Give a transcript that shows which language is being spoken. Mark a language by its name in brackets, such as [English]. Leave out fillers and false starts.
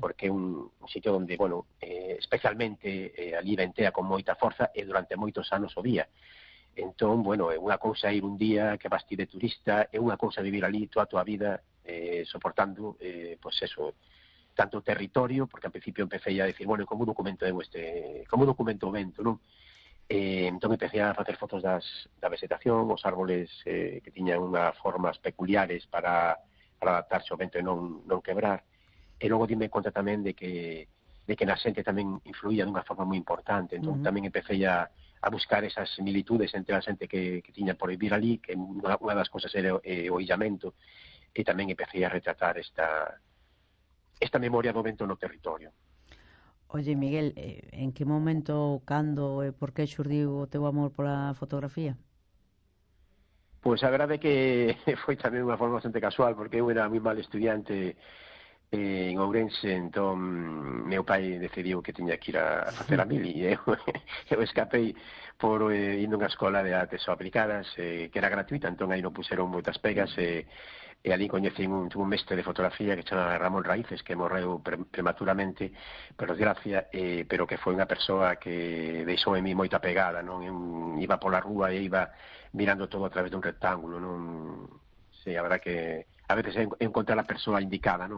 [Galician] Porque é un sitio onde, bueno, especialmente ali ventea con moita forza e durante moitos anos o día. Entón, bueno, é unha cousa ir un día que vas ti de turista, é unha cousa vivir ali toda a tua vida, soportando, pues eso, tanto territorio, [Spanish] porque al principio empecé ya a decir, [Galician] bueno, ¿cómo documento o vento, no? [Spanish] Entonces empecé a hacer fotos de la vegetación, los árboles que tenían unas formas peculiares para adaptarse al vento y no quebrar. Y luego dime cuenta también de que la gente también influía de una forma muy importante. Entonces también empecé ya a buscar esas similitudes entre la gente que tenía por vivir allí, que una de las cosas era o illamento. [Galician] E tamén empecé a retratar esta memoria do vento no territorio. Oye, Miguel, en que momento, cando e por que xurdiu o teu amor pola fotografía? Pois a verdade é que foi tamén unha forma bastante casual, porque eu era moi mal estudiante En Ourense, entón, meu pai decidiu que tiña que ir a facer a mili, e eu escapei por indo a unha escola de artes aplicadas, que era gratuita, entón aí non puseron moitas pegas, e ali coñecín un mestre de fotografía que chamaba Ramón Raíces, que morreu prematuramente, por desgracia, pero que foi unha persoa que deixou en mí moita pegada, non? Iba pola rúa e iba mirando todo a través dun rectángulo, non? Sí, a verdad que a veces encontrar a persoa indicada, non?